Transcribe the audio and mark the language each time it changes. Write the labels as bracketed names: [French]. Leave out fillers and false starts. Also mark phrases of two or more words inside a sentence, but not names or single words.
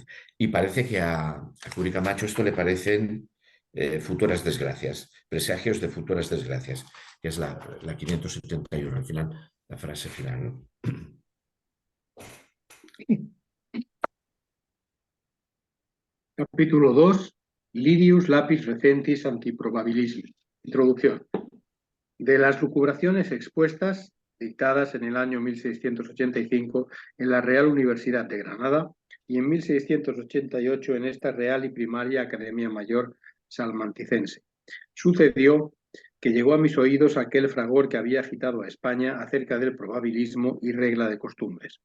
[Spanish] Y parece que a Curi Camacho esto le parecen futuras desgracias, presagios de futuras desgracias, que es la 571, al final, la frase final, ¿no? Capítulo 2. [Latin] Lidius lapis recentis antiprobabilismi. [Spanish] Introducción. De las lucubraciones expuestas, dictadas en el año 1685 en la Real Universidad de Granada y en 1688 en esta Real y Primaria Academia Mayor Salmanticense. Sucedió que llegó a mis oídos aquel fragor que había agitado a España acerca del probabilismo y regla de costumbres.